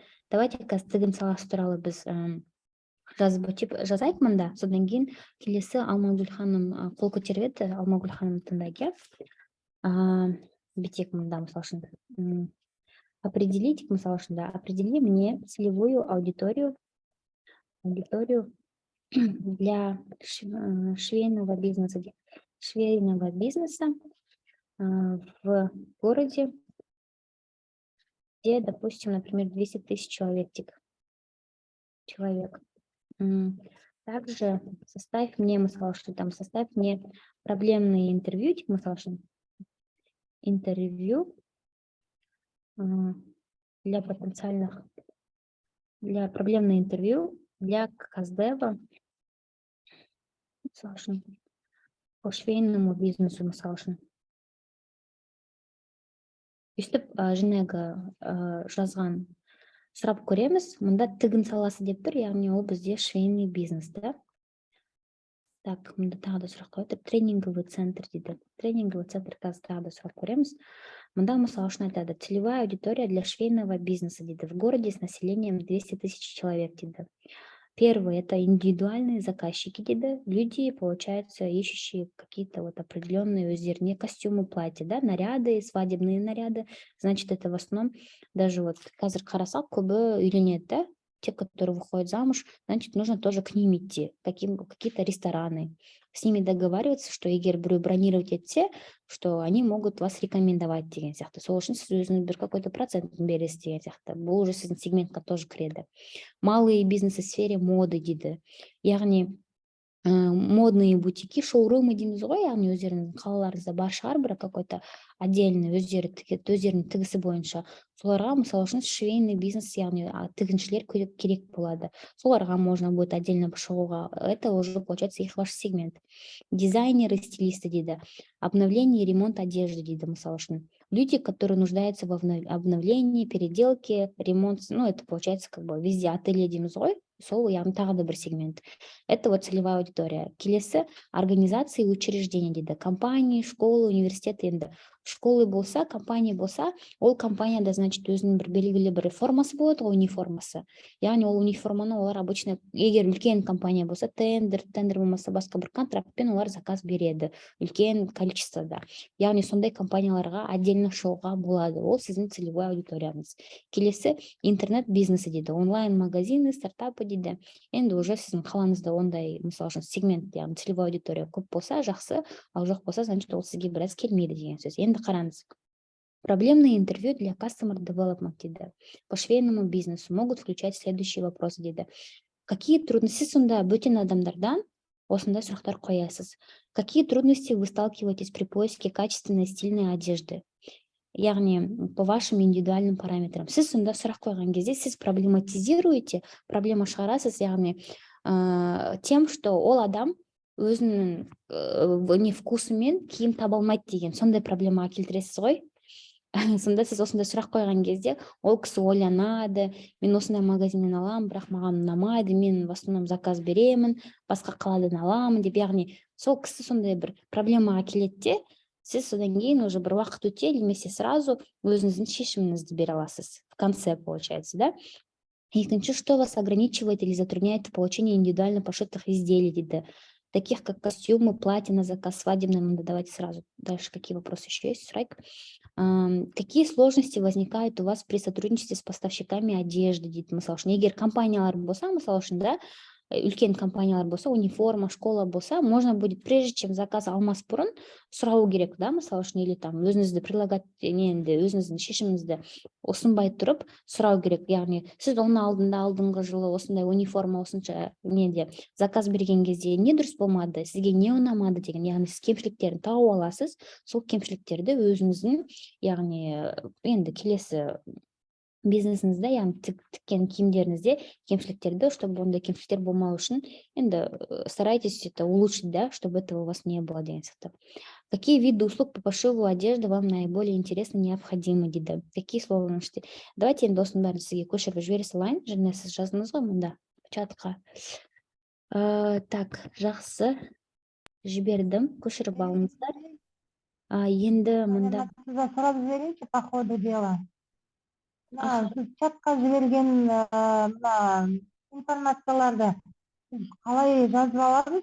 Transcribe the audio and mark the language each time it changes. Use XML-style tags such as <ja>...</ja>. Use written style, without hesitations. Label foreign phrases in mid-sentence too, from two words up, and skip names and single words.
<kk>Давайте қазір тігін саласы туралы біз жазып өтіп жазайық мында. Содан кейін келесі Алмагүл ханым қол көтеріп еді. Алмагүл ханым тыңдайық. Бетек мында, мысалы үшін. Определить, мысалы үшін, да,</kk> <ru>определи мне целевую аудиторию для швейного бизнеса, в городе, где, допустим, например, 200 тысяч человек. Также составь мне проблемные интервью, интервью для проблемное интервью для Каздева по швейному бизнесу</ru> <kk>Үстіп, жаңағы жазған сұрап көреміз. Мұнда тігін саласы деп тұр, яғни ол бізде</kk> <ru>швейный бизнес,</ru> <kk>да? Так, мұнда тағы да сұрақ қойып,</kk> <ru>тренинговый центр</ru> <kk>дейді.</kk> <ru>Тренинговый центр</ru> <kk>қазір тағы да сұрап көреміз. Мұнда мысал үшін айтады,</kk> <ru>целевая аудитория для швейного бизнеса дейді. В городе с населением 200 тысяч человек дейді. Первый — это индивидуальные заказчики дейді. Люди, получается, ищущие какие-то вот определенные өздеріне костюмы, платья, да, наряды, свадебные наряды. Значит, это в основном даже вот</ru> <kk>қазір қарасақ көбі үйленеді, да?</kk> <ru>Те, которые выходят замуж, значит, нужно тоже к ним идти, какие-то рестораны. С ними договариваться, что егер бронировать те, что они могут вас рекомендовать</ru> <kk>деген сияқты. Сол үшін сіз өзіңіз бір</kk> <ru>какой-то процент</ru> <kk>бересіз деген сияқты. Бұл уже сіздің сегментқа тоже кіреді.</kk> <ru>Малые бизнесы в сфере моды дейді.</ru> <kk>Яғни</kk> <ru>модные бутики, шоурумы</ru> <kk>дейміз ғой, яғни өздерінің қалаларыңызда бар шығар, бір</kk> <ru>какой-то отдельный</ru> <kk>өздерінің тігісі бойынша. Соларға, мысалы үшін,</kk> <ru>швейный бизнес,</ru> <kk>яғни тігіншілер керек болады.</kk> <ru>Соларға можно будет отдельно шығуға. Это уже, получается, их ваш сегмент. Дизайнеры, стилисты дейді. Обновление и ремонт одежды дейді,</ru> <kk>мысалы үшін.</kk> <ru>Люди, которые нуждаются в обновлении, переделке, ремонт, ну, это получается как бы везде ателье</ru> <kk>дейміз ғой. Сол яғни тағы да бір сегмент.</kk> <ru>Это вот целевая аудитория. Келесі организации и учреждения дейді. Компании, школы, университеты енді.</ru> <kk>Школы болса, компания болса, ол компанияда, значит, өзінің бір белгілі бір формасы болады, униформасы. Яғни ол униформаны олар обычно, егер үлкен компания болса, тендер болмаса басқа бір контрактпен олар заказ береді. Үлкен количествода. Яғни сондай компанияларға отдельно шығуға болады. Ол сіздің</kk> <ru>целевой аудиторияңыз.</ru> <kk>Келесі интернет-бизнесі дейді. Онлайн-магазины, стартапы дейді. Енді уже сіздің қалаңызда ондай, мысалы үшін, сегмент, яғни</kk> <ru>целевой аудитория</ru> <kk>көп болса, жақсы, ал жоқ болса, значит, ол сізге біраз келмейді деген сөз. Енді қараңыз.</kk> <ru>Проблемные интервью для</ru> <en>customer development</en> <ru>дейді. По швейному бизнесу могут включать следующие вопросы дейді. Какие трудности</ru> <kk>сонда бөтен адамдардан осындай сұрақтар қоясыз?</kk> <ru>Какие трудности вы сталкиваетесь при поиске качественной стильной одежды? Яғни по вашим индивидуальным параметрам.</ru> <kk>Сіз сонда сұрақ қойған кезде сіз проблематизируете, проблема шығарасыз, яғни</kk> <ru>тем, что</ru> <kk>ол адам өзінің вкусымен киім таба алмайды деген сондай проблемаға келтіресіз ғой. Сонда сіз осындай сұрақ қойған кезде ол кісі ойланады, мен осындай магазиннен аламын, бірақ маған ұнамайды, мен</kk> <ru>в основном</ru> <kk>заказ беремін, басқа қаладан аламын деп, яғни сол кісі сондай бір проблемаға келеді де, сіз содан кейін уже бір уақыт өте, немесе сразу өзіңіздің шешіміңізді бере аласыз.</kk> <ru>В конце, получается, да? Екінші, что вас ограничивает или затрудняет в получении индивидуально пошитых изделий дейді. Таких как костюмы, платья на заказ, свадебные. Надо давайте сразу дальше, какие вопросы еще есть. Какие сложности возникают у вас при сотрудничестве с поставщиками одежды дейді.</ru> <kk>Мысалы үшін, егер компаниялар болса, мысалы үшін, да, үлкен компаниялар болса, униформа, школа болса,</kk> <ru>можно будет, прежде чем</ru> <kk>заказ алмас бұрын, сұрау керек, да, мысалы үшін,</kk> <ru>или там</ru> <kk>өзіңізді предлагать, өзіңіздің шешіміңізді ұсынбай тұрып сұрау керек. Яғни сіз оны алдыңғы жылы осындай униформа осынша заказ берген кезде не дұрыс болмады, сізге не ұнамады деген, яғни сіз кемшіліктерін тауып аласыз, сол кемшіліктерді өзіңіздің, яғни енді келесі бизнесіңізде, яғни тіккен киімдеріңізде кемшіліктерді, чтобы ондай кемшіліктер болмау үшін, енді</kk> <ru>старайтесь это улучшить, да, чтобы этого у вас не было</ru> <kk>деген сияқты.</kk> <ru>Какие виды услуг по пошиву одежды вам наиболее интересны, необходимы дейді. Какие сложности?</ru> <kk>Давайте енді осының бәрін сізге көшіріп жібере салайын. Және сіз жаздыңыз ғой мұнда чатқа. Так, жақсы. Жібердім, көшіріп алыңыздар. Енді мұнда сұрап жіберейінші</kk> <ru>по ходу дела.</ru> <kk>Сіз чатқа жіберген мына информацияларды қалай жазып аламыз?</kk>